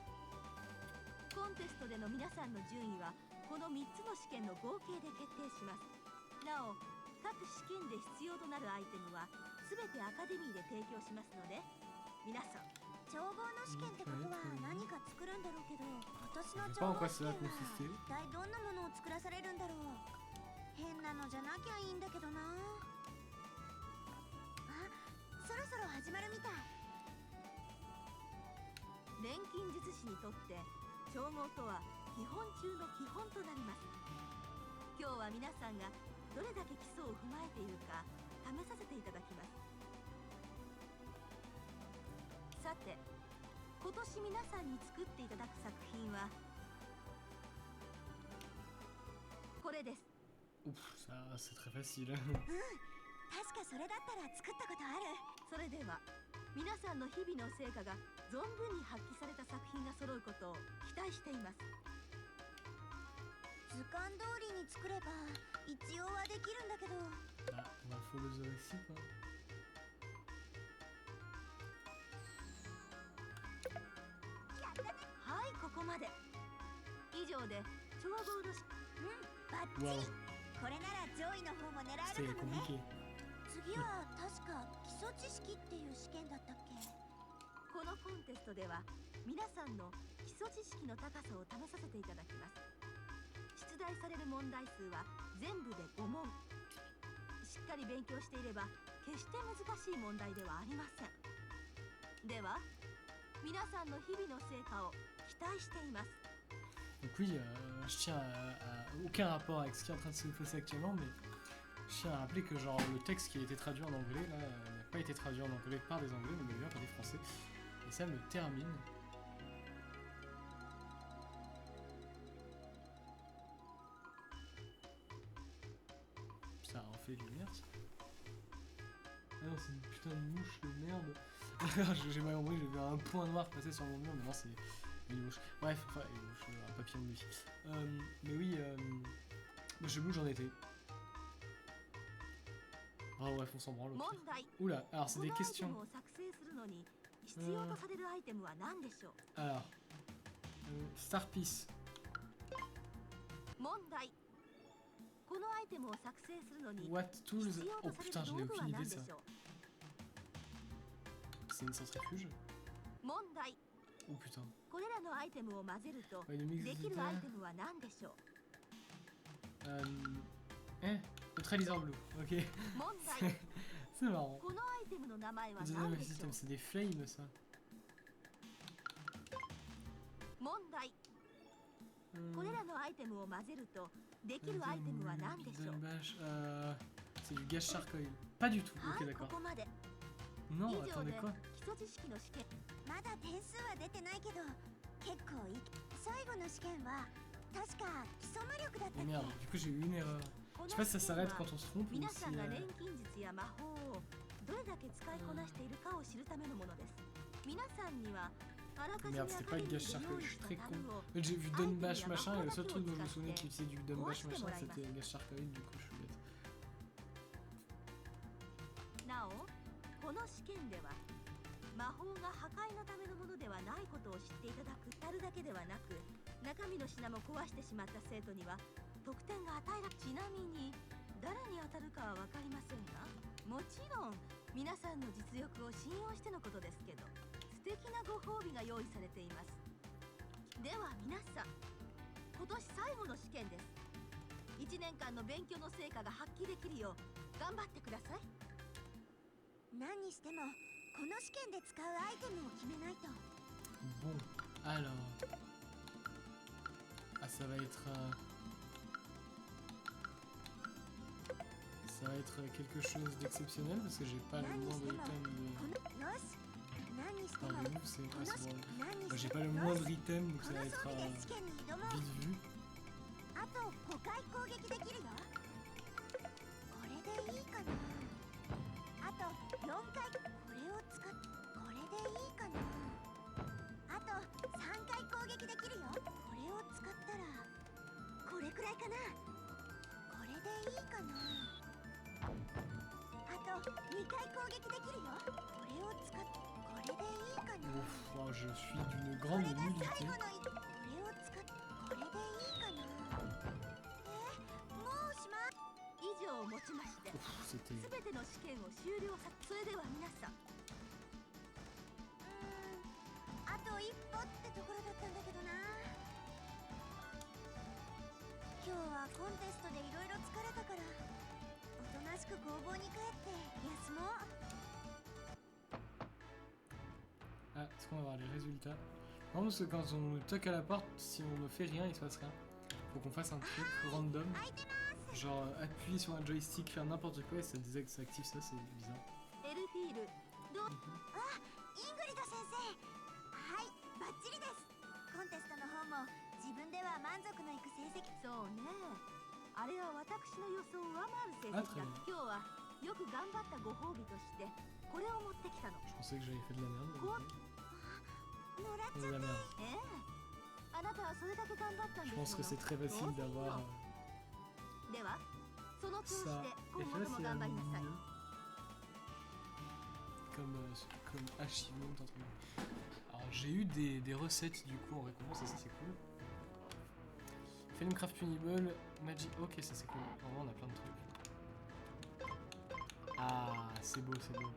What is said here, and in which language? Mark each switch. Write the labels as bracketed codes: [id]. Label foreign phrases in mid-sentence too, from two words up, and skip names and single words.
[ja] コンテストでの皆さんの順位はこの3つの試験の合計で決定します。なお各試験で必要となるアイテムは全てアカデミーで提供しますので、皆さん調合の試験ってことは何か作るんだろうけど、今年の [fr] Je sais pas [ja] 調 [fr] en [ja] 合 [fr] quoi [ja] 試 [fr] ça [ja] 験 [fr] va [ja] は [fr] consister. [ja] 一体どんなものを作らされるんだろう。変なのじゃなきゃいいんだけどな。あ、そろそろ始まるみたい。錬金術師にとって調合とは基本中の基本となります。今日は皆さんがどれだけ基礎を踏まえているか試させていただきます。さて、今年皆さんに作っていただく作品はこれです。 [fr] Ouf, ça c'est très facile. [ja] 確かそれだったら作ったことある。それでは皆さんの日々の成果が存分に発揮された作品が揃うことを期待しています。図鑑通りに作れば一応はできるんだけど。 [fr] Ah, bah, faut le jouer ici quoi. [ja] はい、ここまで。以上で調合のバッチリ。 [fr] Waouh, [ja] これなら上位の方も狙え [fr] c'était [ja] るかもね。 [fr] compliqué. [ja] 次は確か基礎知識っていう試験だったっけ。このコンテストでは皆さんの基礎知識の高さを試させていただきます。出題される問題数は全部で5問。しっかり勉強していれば決して難しい問題ではありません。では皆さんの日々の成果を期待しています。 [fr] Donc oui, je tiens à aucun rapport avec ce qui est en train de se passer actuellement, mais je tiens à rappeler que genre le texte qui a été traduit en anglais là n'a pas été traduit en anglais par des anglais mais bien par des français. Et ça me termine. Ça en fait de lumière ça. Ah non, c'est une putain de mouche de merde. J'ai mal compris, j'ai vu un point noir passer sur mon mur, mais non, c'est une mouche. Bref, enfin, une mouche, un papillon de nuit. Mais oui, je sais où j'en étais. Ah bref, on s'en branle. [ja] 問題。 [fr] Oula, alors c'est [ja] こ [fr] des [ja] のアイテ [fr] questions. [ja] ムを作成するのに必要とされるアイテムは何でしょう。 [fr] Alors, Star Piece. [ja] 問題。このアイテムを作成するのに [en] What [ja] 必 [en] tools? [ja] 要 [fr] Oh [ja] とさ [fr] putain, [ja] れ [fr] j'en [ja] る [fr] ai [ja] 道具は [fr] aucune [ja] 何 [fr] idée [ja] で [fr] de [ja] し [fr] ça. [ja] ょう。 [fr] C'est une centrifuge? [ja] 問題。 [fr] Oh putain. [ja] これらのアイテムを混ぜると [fr] Ouais, le mix [ja] で [fr] de [ja] きるアイ [fr] terre. [ja] テムは何でしょう。 [fr] Le tralisor bleu. Ok. [ja] 問題。 [fr] C'est marrant. [ja] このアイテムの名前は [en] The [ja] 何 [en] name [ja] で [en] of [ja] しょ [en] system, [ja] う。 [fr] c'est des flames ça. [ja] 問題。これらのアイテムを混ぜるとできるアイテムは何でしょう。 [fr] C'est du gaz charcoal. Pas du tout. [ja] は [fr] Ok, [ja] い、こ [fr] d'accord. [ja] こまで。 [fr] Non, [ja] 以上 [fr] attendez [ja] で [fr] quoi? [ja] 基礎知識の試験。まだ点数は出てないけど結構いい。最後の試験は確か基礎魔力だったっ [fr] Oh [ja] け。 [fr] merde, du coup j'ai eu une erreur. [ja] こ [fr] Je [ja] の [fr] sais pas si ça [ja] 試験 [fr] s'arrête [ja] は [fr] quand on se trompe ou [ja] 皆 [fr] si... [ja] さんが錬金術や魔法をどれだけ使いこなしているかを知るためのものです。皆さんにはあらかじめ [fr] Merde, c'était pas le gage charcuterie, je suis très con. En fait, j'ai vu Dunbash machin et le seul truc dont je me souvenais qui utilisait du Dunbash machin, c'était le gage charcuterie, du coup je suis bête. [ja] なおこの試験では魔法が破壊のためのものではないことを知っていただくたるだけではなく、中身の品も壊してしまった生徒には得点が与えられ、ちなみに誰に当たるかは分かりませんが、もちろん皆さんの実力を信用してのことですけど、素敵なご褒美が用意されています。では皆さん、今年最後の試験です。1年間の勉強の成果が発揮できるよう頑張ってください。何にしてもこの試験で使うアイテムを決めないと。 [fr] Bon, alors... Ah, ça va être... Ça va être quelque chose d'exceptionnel parce que j'ai pas le moindre item de... [ja] よし、何にしても [fr] Enfin, le move, c'est... [ja] こ [fr] Ah, [ja] の [fr] c'est [ja] 試 [fr] bon. [ja] 何に [fr] Bah, [ja] し [fr] j'ai [ja] て [fr] pas [ja] も [fr] le moindre item, donc [ja] こ [fr] ça [ja] の [fr] va [ja] 装 [fr] être [ja] 備で試験に挑もう。 [fr] vite vu. [ja] あと5回攻撃できるよ。これでいいかな。あと4回これを使っこれでいいかな。あと3回攻撃できるよ。これを使ったらこれくらいかな。これでいいかな。あと2回攻撃できるよ。これを使っこれでいいかな。 [fr] Ouf, oh, je suis d'une [ja] こ [fr] grande [ja] れが最 [fr] nullité. [ja] 後のこれを使っこれでいいかな。もうしま以上をもちまして [fr] Ouf, c'était... [ja] 全ての試験を終了さ、それでは皆さん、あと一歩ってところだったんだけどな。今日はコンテストでいろいろ疲れたから、おとなしく工房に帰って休もう。 [fr] Ah, est-ce qu'on va avoir les résultats? Non, parce que quand on toque à la porte, si on ne fait rien, il se passe rien. Faut qu'on fasse un truc random. [ja] 開いてます。 [fr] Genre appuyer sur un joystick, faire n'importe quoi et ça désactive ça, c'est bizarre. [ja] エルフィールどう、イングリド先生。はい、バッチリです。コンテストの方も自分では満足のいく成績。そうね、あれは私の予想を上回る成績だ。今日はよく頑張ったご褒美としてこれを持ってきたの。 [fr] Je pensais que j'avais fait de la merde. Mais ok. [ja] もらっち [fr] De [ja] ゃっ [fr] la [ja] て。 [fr] merde. [ja] ええ、あなたはそれだけ頑張ったんで [fr] Je [ja] す [fr] pense que c'est très facile d'avoir [ja] ではその調子 [fr] ça. [ja] で [fr] Et [ja] 今後 [fr] ça, [ja] とも [fr] c'est [ja] 頑張りなさい。 [fr] mieux. Comme achievement, entre guillemets. Alors j'ai eu des recettes du coup en récompense et ça c'est cool. Filmcraft Uniball, Magic. Ok, ça c'est cool. En vrai, on a plein de trucs. Ah, c'est beau, c'est beau.